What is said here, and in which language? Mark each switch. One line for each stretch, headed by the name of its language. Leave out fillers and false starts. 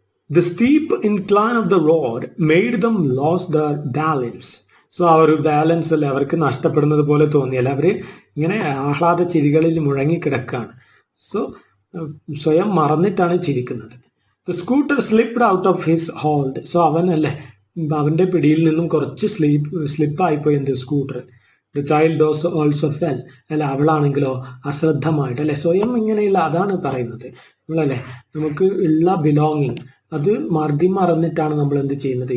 English: The steep incline of the road made them lose their balance.
Malayalam: So ആ ഒരു balance അല്ലെ അവർക്ക് നഷ്ടപ്പെടുന്നത് പോലെ തോന്നിയല്ല അവര് ഇങ്ങനെ ആഹ്ലാദ ചിരികളിൽ മുഴങ്ങിക്കിടക്കാണ്. സോ സ്വയം മറന്നിട്ടാണ് ചിരിക്കുന്നത്.
English: The scooter slipped out of his hold.
Malayalam: So അവൻ അല്ലെ അവന്റെ പിടിയിൽ നിന്നും കുറച്ച് സ്ലിപ്പായിപ്പോയി എന്ത് scooter.
English: The child also fell.
Malayalam: അല്ല അവളാണെങ്കിലോ അശ്രദ്ധമായിട്ട് അല്ലെ സ്വയം ഇങ്ങനെയുള്ള അതാണ് പറയുന്നത് നമ്മളല്ലേ നമുക്ക് ഉള്ള ബിലോങ്ങിങ് അത് മറന്നിട്ടാണ് നമ്മൾ എന്ത് ചെയ്യുന്നത്.